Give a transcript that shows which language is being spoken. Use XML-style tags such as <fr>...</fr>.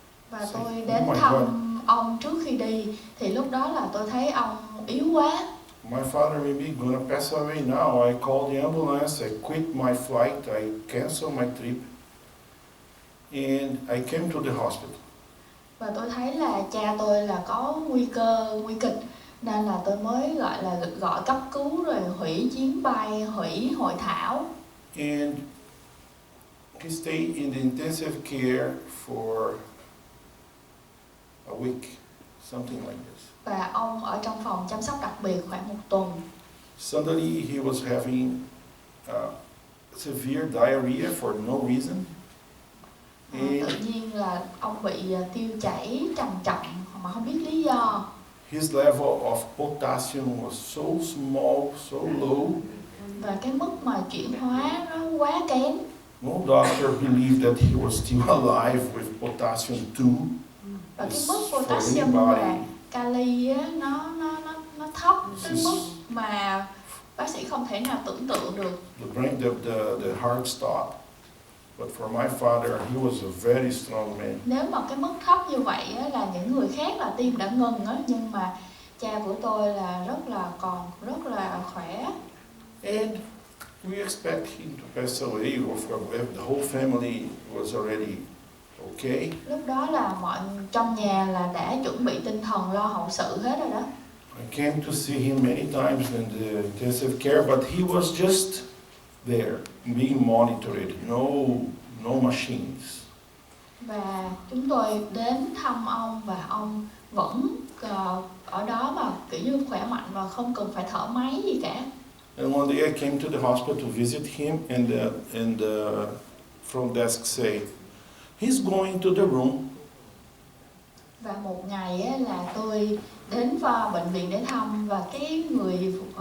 <vi>Và tôi đến</vi> <en>Oh my</en> <vi>thăm ông trước khi đi thì lúc đó là tôi thấy ông yếu quá.</vi> <en>My father may be gonna pass away now. I called the ambulance, I quit my flight, I canceled my trip, and I came to the hospital.</en> <vi>Và tôi thấy là cha tôi là có nguy kịch nên là tôi mới gọi cấp cứu rồi hủy chuyến bay, hủy hội thảo.</vi> <en>And he stayed in the intensive care for a week, something like this.</en> <vi>Và ông ở trong phòng chăm sóc đặc biệt khoảng 1 tuần.</vi> <en>Suddenly he was having severe diarrhea for no reason.</en> <vi>Tự nhiên là ông bị tiêu chảy trầm trọng mà không biết lý do.</vi> <en>His level of potassium was so small, so low.</en> <vi>Và cái mức mà chuyển hóa nó quá kém.</vi> <en>No doctor believed that he was still alive with potassium 2.</en> <vi>Và cái mức potassium và kali á, nó thấp tới mức mà bác sĩ không thể nào tưởng tượng được.</vi> <en>The heart stopped. But for my father, he was a very strong man.</en> <vi>Nếu mà cái mức thấp như vậy á, là những người khác là tim đã ngừng á, nhưng mà cha của tôi là rất là khỏe.</vi> <en>And we expect him to pass away, or if the whole family was already okay.</en> <vi>Lúc đó là trong nhà là đã chuẩn bị tinh thần lo hậu sự hết rồi đó.</vi> <en>I came to see him many times in the intensive care, but he was just there, being monitored, no machines.</en> <vi>Và chúng tôi đến thăm ông và ông vẫn ở đó mà kiểu như khỏe mạnh và không cần phải thở máy gì cả.</vi> <en>And one day I came to the hospital to visit him, and the front desk say, he's going to the room.</en> <vi>Và một ngày á, là tôi đến vào bệnh viện để thăm và cái người</vi>